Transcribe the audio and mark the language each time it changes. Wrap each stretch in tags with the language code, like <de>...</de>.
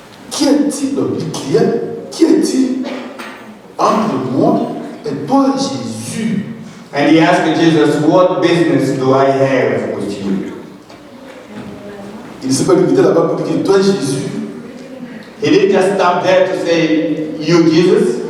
<fr>Qu'y a-t-il, il criait, qu'y a-t-il entre moi et toi, Jésus?</fr> <en>And he asked Jesus, what business do I have with you?</en> <fr>Il ne s'est pas limité là-bas pour dire, toi, Jésus.</fr> <en>He didn't just stop there to say, you Jesus.</en>